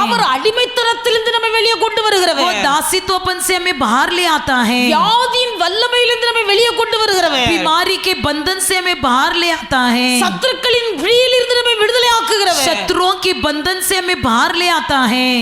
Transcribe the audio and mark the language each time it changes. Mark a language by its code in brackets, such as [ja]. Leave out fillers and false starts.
[ta] அவர் அடிமைத்தனத்திலிருந்து நம்மை வெளியே கொண்டு [hi] वो [ta] வருகிறவர். [hi] दासित्वपन से हमें बाहर ले आता है, [ta] வியாதியின் வல்லமையிலிருந்து நம்மை வெளியே கொண்டு வருகிறவர். [hi] बीमारी के बंधन से हमें बाहर ले आता है, [ta] சத்துருக்களின் பிடியிலிருந்து நம்மை விடுதலை ஆக்குகிறவர். [hi] शत्रुओं के बंधन से हमें बाहर ले आता है।